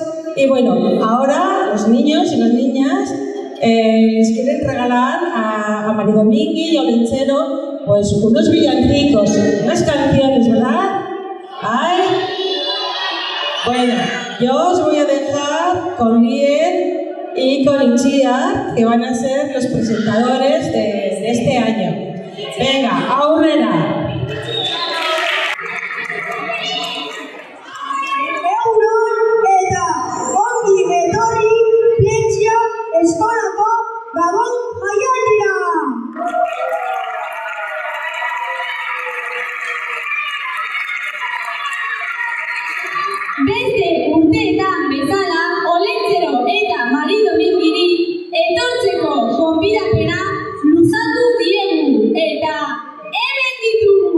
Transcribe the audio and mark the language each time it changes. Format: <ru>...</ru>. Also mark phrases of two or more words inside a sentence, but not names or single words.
<es>Y bueno, ahora los niños y las niñas les quieren regalar a Maridomingui y a Olentzero pues unos villancicos, unas canciones, ¿verdad? ¡Ay! Bueno, yo os voy a dejar con Lier y con Itziar, que van a ser los presentadores de este año. Venga,</es> <eu>aurrera. Eskolako Gabon jaialdira! Beste urteetan bezala, Olentzero eta Maridomingiri etortzeko gonbidapena luzatu diegu eta hemen ditugu!</eu>